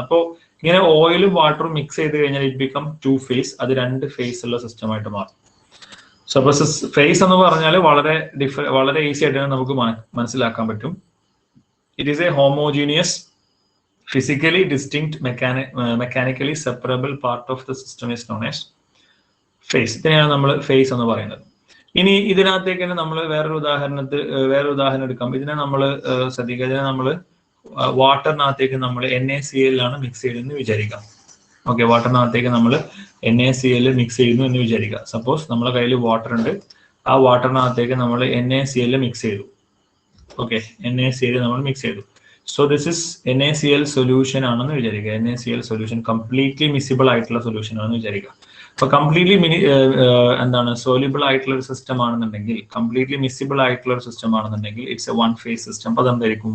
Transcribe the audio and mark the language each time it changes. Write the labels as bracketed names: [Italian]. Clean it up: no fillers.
[Malayalam] അപ്പോൾ ഇങ്ങനെ ഓയിലും വാട്ടറും മിക്സ് ചെയ്ത് കഴിഞ്ഞാൽ [English] it become two phase, [Malayalam] അത് രണ്ട് ഫേസ് ഉള്ള സിസ്റ്റം ആയിട്ട് മാറും. So, phase എന്ന് പറഞ്ഞാൽ വളരെ ഈസി ആയിട്ട് നമുക്ക് മനസ്സിലാക്കാൻ പറ്റും. [English] It is a homogeneous, physically distinct, mechanically separable part of the system is known as phase. [Malayalam] ഇതിനെയാണ് നമ്മൾ phase എന്ന് പറയുന്നത്. ഇനി ഇതിനകത്തേക്ക് നമ്മൾ വേറൊരു ഉദാഹരണം എടുക്കാം. ഇതിനെ നമ്മൾ ശ്രദ്ധിക്കുക, ഇതിനെ നമ്മൾ വാട്ടറിനകത്തേക്ക് നമ്മൾ NaCl ആണ് മിക്സ് ചെയ്തെന്ന് വിചാരിക്കാം. Okay, water NaCl mix ചെയ്യുന്നു എന്ന് വിചാരിക്കുക. സപ്പോസ് നമ്മുടെ കയ്യിൽ വാട്ടർ ഉണ്ട്, ആ വാട്ടറിനകത്തേക്ക് നമ്മൾ NaCl മിക്സ് ചെയ്തു. ഓക്കെ, NaCl നമ്മൾ മിക്സ് ചെയ്തു. [English] so this is [Malayalam] NaCl solution ആണെന്ന് വിചാരിക്കുക. NaCl സൊല്യൂഷൻ കംപ്ലീറ്റ്ലി മിസിബിൾ ആയിട്ടുള്ള സൊല്യൂഷൻ ആണെന്ന് വിചാരിക്കുക. അപ്പൊ കംപ്ലീറ്റ്ലി സോലിബിൾ ആയിട്ടുള്ള ഒരു സിസ്റ്റം ആണെന്നുണ്ടെങ്കിൽ, കംപ്ലീറ്റ്ലി മിസിബിൾ ആയിട്ടുള്ള ഒരു സിസ്റ്റം ആണെന്നുണ്ടെങ്കിൽ [English] It's a one phase system. [Malayalam] അപ്പൊ അതെന്തായിരിക്കും?